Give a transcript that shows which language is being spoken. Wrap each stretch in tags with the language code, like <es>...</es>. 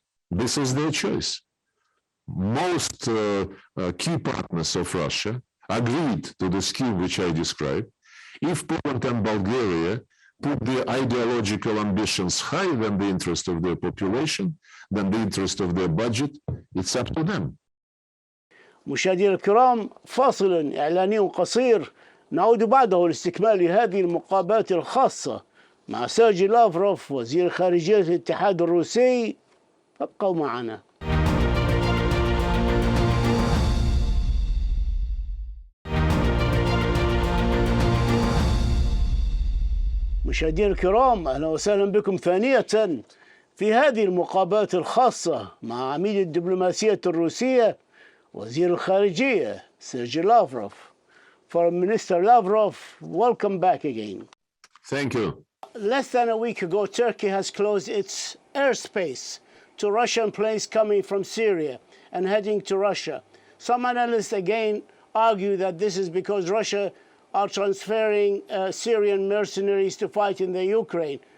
<en>This is their choice. Most key partners of Russia agreed to the scheme which I described. If Poland and Bulgaria put their ideological ambitions higher than the interest of their population, than the interest of their budget, it's up to them.</en> <ar>مشاهدينا الكرام، فاصل إعلاني قصير، نعود بعده لاستكمال هذه المقابلات الخاصة مع سيرجي لافروف وزير خارجية الاتحاد الروسي. فابقوا معنا. مشاهدينا الكرام، أهلا وسهلا بكم ثانية في هذه المقابلات الخاصة مع عميد الدبلوماسية الروسية وزير الخارجية سيرجي لافروف.</ar> <en>Foreign Minister Lavrov, welcome back again. Thank you. Less than a week ago, Turkey has closed its airspace to Russian planes coming from Syria and heading to Russia. Some analysts again argue that this is because Russia are transferring Syrian mercenaries to fight in the Ukraine.</en>